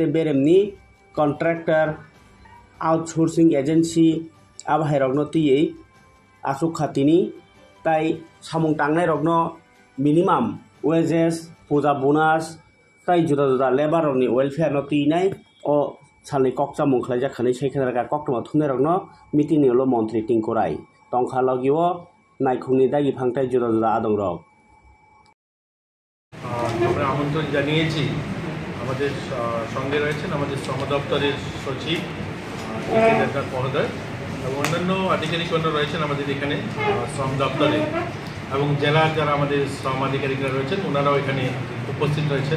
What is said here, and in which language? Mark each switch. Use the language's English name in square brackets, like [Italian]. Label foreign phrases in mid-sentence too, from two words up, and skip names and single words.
[Kok Borok] बेरेमनि [English] contractor outsourcing agency [Kok Borok] आबाहाय रग्न तियै आसुक खातिनि ताई सामुं तांनाय रग्न [English] minimum wages puja bonus [Kok Borok] ताई जुदा जुदा लेबार रग्नि वेलफेयर न तिनाय ओ सालनि कक्सा मुंखलाय जाखानाय सेखेनारगा कक्टमा थुनाय रग्न मिटिं निल मंत्री टिंकु राय तंखा लगिओ नायखुंनि दागि फांथाय जुदा जुदा आदं रग [Bangla] আমরা আমন্ত্রণ জানিয়েছি আমাদের সঙ্গে রয়েছেন আমাদের শ্রম দপ্তরের সচিব মহোদয় এবং অন্যান্য আধিকারিকগণ রয়েছেন আমাদের এখানে শ্রম দপ্তরে এবং জেলার যারা আমাদের শ্রম আধিকারিকরা রয়েছেন ওনারাও এখানে উপস্থিত রয়েছেন।